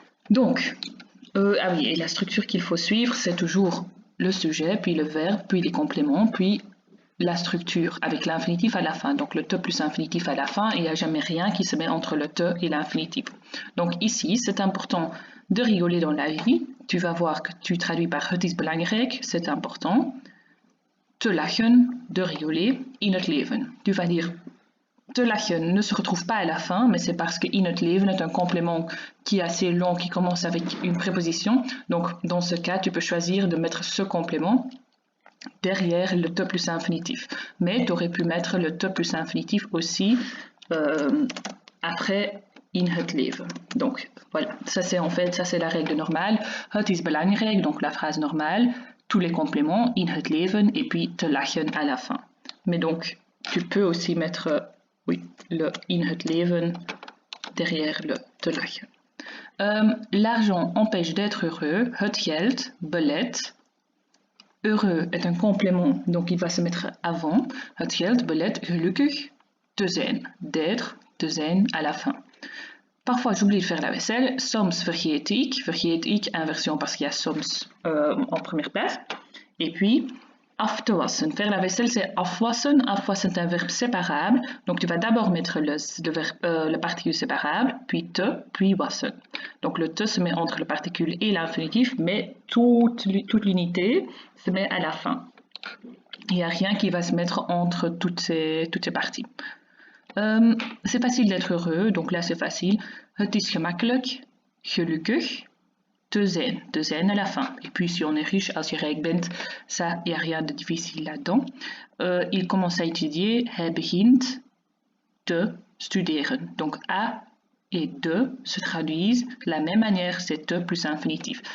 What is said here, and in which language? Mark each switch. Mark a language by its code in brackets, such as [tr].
[fr] Donc, ah oui, et la structure qu'il faut suivre, c'est toujours le sujet, puis le verbe, puis les compléments, puis la structure avec l'infinitif à la fin. Donc le te plus infinitif à la fin, et il n'y a jamais rien qui se met entre le te et l'infinitif. Donc ici, c'est important de rigoler dans la vie. Tu vas voir que tu traduis par [nl] het is belangrijk, [fr] c'est important. [nl] Te lachen, [fr] de rigoler, [nl] in het leven. [fr] Tu vas dire [nl] te lachen [fr] ne se retrouve pas à la fin, mais c'est parce que [nl] in het leven [fr] est un complément qui est assez long, qui commence avec une préposition. Donc dans ce cas, tu peux choisir de mettre ce complément derrière le te plus infinitif. Mais tu aurais pu mettre le te plus infinitif aussi après [nl] in het leven. [fr] Donc voilà, ça c'est la règle normale. [nl] Het is belangrijk, [fr] donc la phrase normale, tous les compléments, [nl] in het leven, [fr] et puis [nl] te lachen [fr] à la fin. Mais donc, tu peux aussi mettre le [nl] in het leven [fr] derrière le [nl] te lachen. [fr] L'argent empêche d'être heureux. [nl] Het geld belet. [fr] Heureux est un complément, donc il va se mettre avant. [nl] Het geld belet gelukkig te zijn. [fr] D'être, [nl] te zijn [fr] à la fin. Parfois, j'oublie de faire la vaisselle. [nl] Soms vergeet ik, [fr] inversion parce qu'il y a soms en première place. Et puis, [nl] af te wassen. [fr] Faire la vaisselle, c'est afwassen. Afwassen est un verbe séparable. Donc, tu vas d'abord mettre le particule séparable, puis te, puis wassen. Donc, le te se met entre le particule et l'infinitif, mais toute l'unité se met à la fin. Il n'y a rien qui va se mettre entre toutes ces parties. C'est facile d'être heureux, donc là c'est facile. [nl] Het is gemakkelijk, gelukkig, te zijn [fr] à la fin. Et puis si on est riche, [nl] als je rijk bent, [fr] ça, il n'y a rien de difficile là-dedans. Il commence à étudier, [nl] hij begint te studeren. [fr] Donc a et de se traduisent de la même manière, c'est te plus infinitif.